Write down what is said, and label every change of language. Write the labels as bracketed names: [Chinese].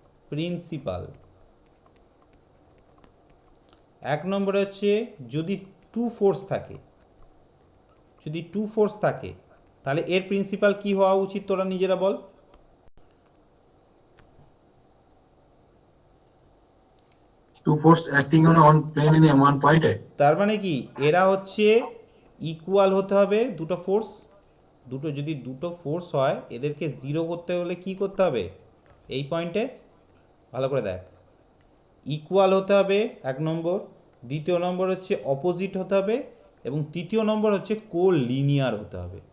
[Bangla] Principal এক নম্বরে হচ্ছে যদি টু ফোর্স থাকে, যদি টু ফোর্স থাকে তাহলে এর প্রিন্সিপাল কি হওয়া উচিত, তোরা নিজেরা বল। [English] Two force acting on one plane in one point. [Bangla] তার মানে কি, এরা ইকুয়াল হতে হবে দুটো ফোর্স। যদি দুটো ফোর্স হয়, এদেরকে জিরো করতে হলে কি করতে হবে, এই পয়েন্টে ভালো করে দেখ, ইকুয়াল হতে হবে এক নম্বর, দ্বিতীয় নম্বর হচ্ছে অপোজিট হতে হবে, এবং তৃতীয় নম্বর হচ্ছে কোলিনিয়ার হতে হবে।